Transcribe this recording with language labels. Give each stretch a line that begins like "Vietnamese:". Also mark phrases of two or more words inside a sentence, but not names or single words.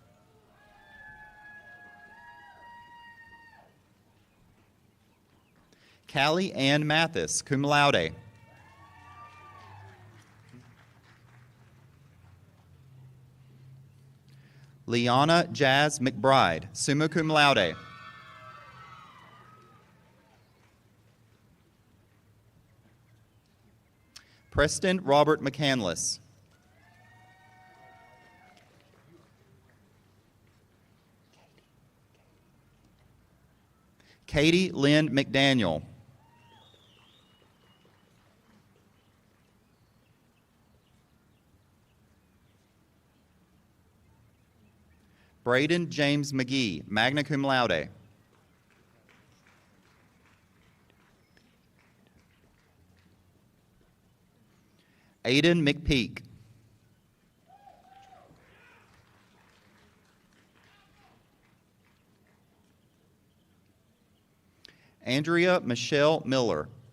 English: Callie Ann Mathis,
Latin: cum laude.
English: Liana Jazz McBride,
Latin: summa cum laude.
English: Preston Robert McCandless. Katie Lynn McDaniel. Braden James McGee,
Latin: magna cum laude.
English: Aiden McPeak. Andrea Michelle Miller.